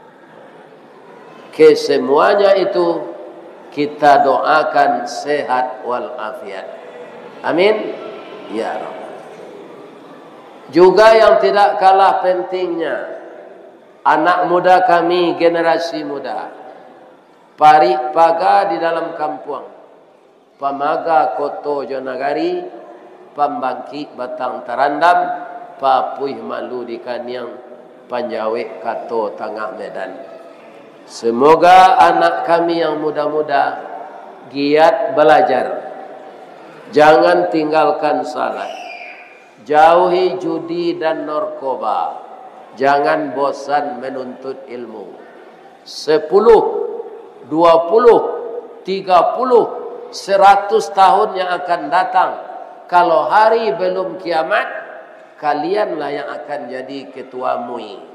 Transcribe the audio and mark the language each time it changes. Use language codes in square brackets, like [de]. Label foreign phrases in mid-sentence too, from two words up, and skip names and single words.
[id] Kesemuanya itu kita doakan sehat walafiat. Amin. [ar] Ya Rabb. [id] Juga yang tidak kalah pentingnya, anak muda kami, generasi muda, [min] parik paga di dalam kampung, pamaga koto jonagari, pambangki batang tarandam, papuih malu di kaniang, panjawe kato tengah medan. [id] Semoga anak kami yang muda-muda giat belajar, jangan tinggalkan salat, jauhi judi dan narkoba, jangan bosan menuntut ilmu. 10, 20, 30, 100 tahun yang akan datang, kalau hari belum kiamat, kalianlah yang akan jadi ketua MUI.